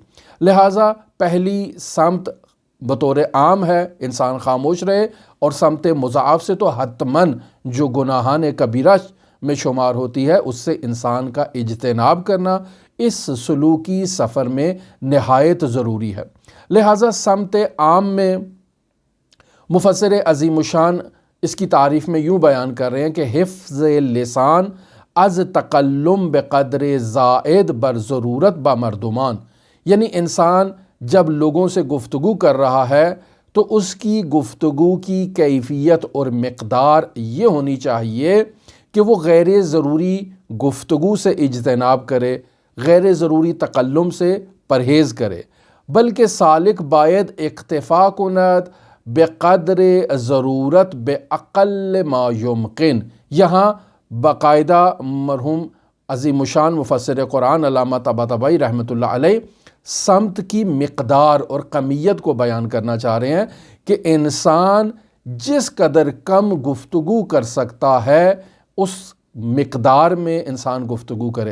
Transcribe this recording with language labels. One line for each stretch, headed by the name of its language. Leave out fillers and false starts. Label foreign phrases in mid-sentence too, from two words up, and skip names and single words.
Urdu: لہٰذا پہلی سمت بطور عام ہے انسان خاموش رہے، اور سمت مضاعف سے تو حتماً جو گناہان کبیرہ میں شمار ہوتی ہے اس سے انسان کا اجتناب کرنا اس سلوکی سفر میں نہایت ضروری ہے۔ لہٰذا سمت عام میں مفسر عظیم الشان اس کی تعریف میں یوں بیان کر رہے ہیں کہ
Persian: حفظ لسان از تکلم بقدر زائد بر ضرورت با مردمان،
Urdu: یعنی انسان جب لوگوں سے گفتگو کر رہا ہے تو اس کی گفتگو کی کیفیت اور مقدار یہ ہونی چاہیے کہ وہ غیر ضروری گفتگو سے اجتناب کرے، غیر ضروری تکلم سے پرہیز کرے، بلکہ
Persian: سالک باید اکتفا کند بقدر ضرورت
Arabic: باقل ما یمکن۔
Urdu: یہاں باقاعدہ مرحوم عظیم الشان مفسر قرآن علامہ طباطبائی رحمۃ اللہ علیہ سمت کی مقدار اور کمیت کو بیان کرنا چاہ رہے ہیں کہ انسان جس قدر کم گفتگو کر سکتا ہے اس مقدار میں انسان گفتگو کرے۔